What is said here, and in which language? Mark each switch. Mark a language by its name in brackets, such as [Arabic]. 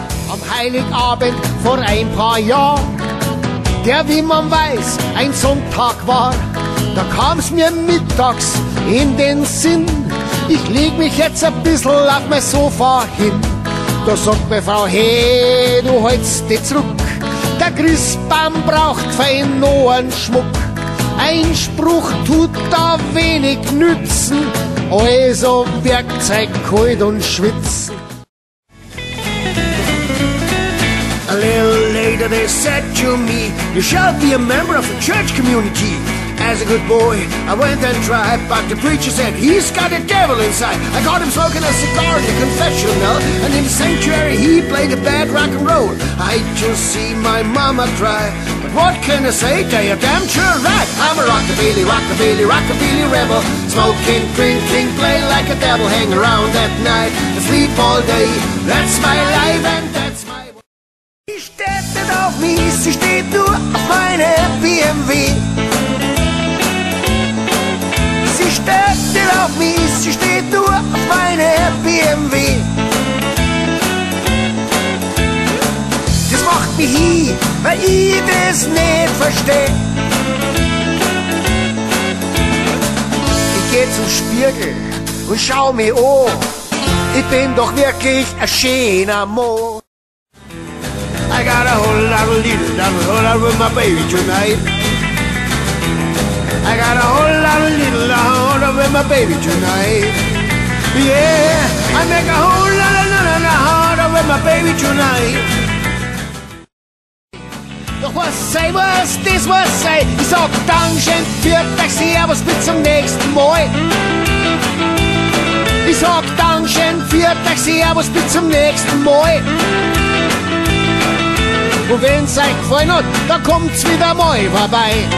[German] Am Heiligabend vor ein paar Jahren, der, wie man weiß, ein Sonntag war, da kam's mir mittags in den Sinn, ich leg mich jetzt ein bisschen auf mein Sofa hin. Da sagt meine Frau, hey, du hältst dich zurück, der Christbaum braucht fein noch einen Schmuck. Ein Spruch tut da wenig nützen, also Werkzeug kalt und schwitzen. [English] A little later they said to me, you shall be a member of the church community. As a good boy, I went and tried, but the preacher said, he's got a devil inside. I caught him smoking a cigar in the confessional, and in the sanctuary he played a bad rock and roll. I just see my mama cry, but what can I say? Tell you damn sure right. I'm a rockabilly, rockabilly, rockabilly rebel. Smoking, drinking, play like a devil, hang around at night, and sleep all day. That's my life and that's my... [German] Sie steht nicht auf mich, sie steht nur auf meine BMW. Sie steht nicht auf mich, sie steht nur auf meine BMW. Das macht mich hin, weil ich das nicht versteh. Ich geh zum Spiegel und schau mich an. Ich bin doch wirklich ein schöner Mann. [English] I got a whole lot of little love with my baby tonight. I got a whole lot of love with my baby tonight. Yeah, I make a whole lot of with my baby tonight. [German] Doch was sei, was das, was sei. Ich sag Dankeschön für Taxi, Servus, bis zum nächsten Mal. Ich sag Dankeschön für Taxi, Servus, bis zum nächsten Mal. Und wenn's euch gefallen hat, dann kommt's wieder mal vorbei.